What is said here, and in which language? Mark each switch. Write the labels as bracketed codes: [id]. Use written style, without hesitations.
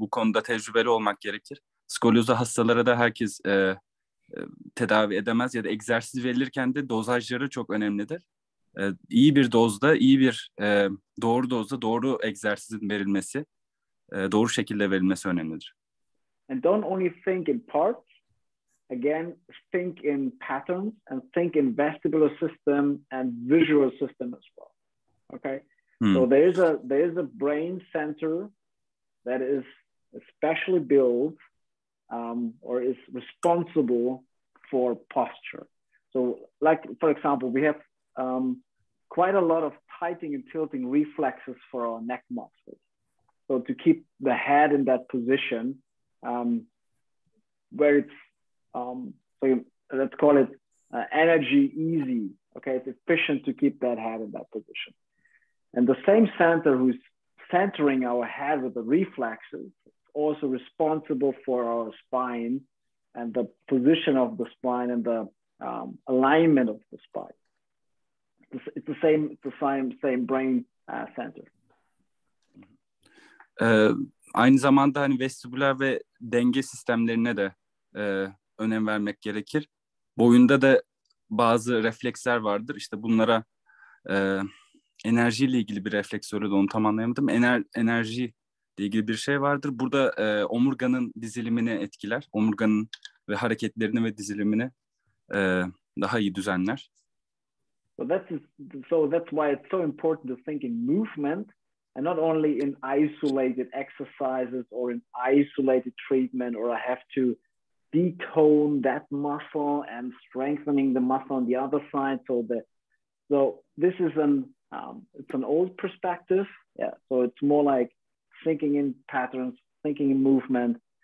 [tr] Bu konuda tecrübeli olmak gerekir. Skolyozu hastalara da herkes tedavi edemez ya da egzersiz verilirken de dozajları çok önemlidir. İyi bir dozda, doğru dozda doğru egzersizin verilmesi, doğru şekilde verilmesi önemlidir. [en] And don't only think in parts. Again, think in patterns and think in vestibular system and visual system as well. Okay. So there is a brain center that is especially built or is responsible for posture. So like, for example, we have quite a lot of tightening and tilting reflexes for our neck muscles. So to keep the head in that position, where it's, so let's call it energy easy. Okay, it's efficient to keep that head in that position. And the same center who's centering our head with the reflexes is also responsible for our spine and the position of the spine and the alignment of the spine. It's the same brain center. [tr] Aynı zamanda hani vestibüler ve denge sistemlerine de önem vermek gerekir. Boyunda da bazı refleksler vardır. İşte bunlara enerjiyle ilgili bir refleks söyledi, onu tam anlayamadım. Enerjiyle ilgili bir şey vardır. Burada omurganın dizilimini etkiler. Omurganın ve hareketlerini ve dizilimini daha iyi düzenler. [en] So that's why it's so important to think in movement and not only in isolated exercises or in isolated treatment, or I have to detone that muscle and strengthening the muscle on the other side. So this is it's an old perspective. Yeah. So it's more like thinking in patterns, thinking in movement,